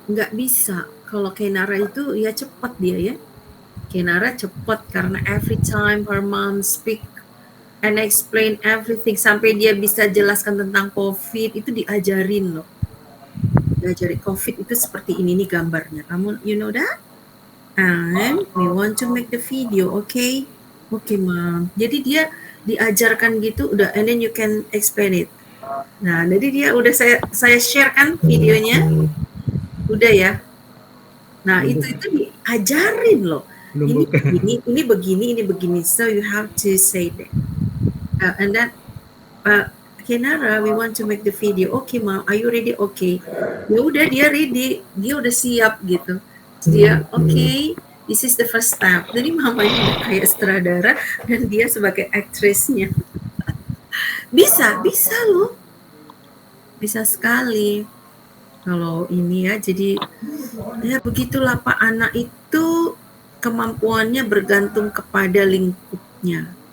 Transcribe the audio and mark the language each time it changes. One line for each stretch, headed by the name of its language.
Indonesian: Nggak bisa. Kalau Kenara itu ya cepat dia ya. Kenara cepat karena every time her mom speak and explain everything sampai dia bisa jelaskan tentang COVID itu diajarin loh. Diajari COVID itu seperti ini nih gambarnya.
English: Kamu you know that? And we want to make the video, okay? Okay, Mom. Jadi dia diajarkan gitu udah, and then you can explain it.
Indonesian: Nah, jadi dia udah saya share kan videonya. Udah ya. Nah, itu diajarin loh. Ini begini.
English: So you have to say that. And then Kenara, we want to make the video. Okay, Mom, are you ready? Okay.
Indonesian: Ya udah dia ready. Dia udah siap gitu.
English: Dia okay, this is the first step.
Indonesian: Jadi mamanya kayak sutradara dan dia sebagai aktrisnya. Bisa loh. Bisa sekali. Kalau ini ya, jadi ya begitulah Pak, anak itu kemampuannya bergantung kepada lingkupnya.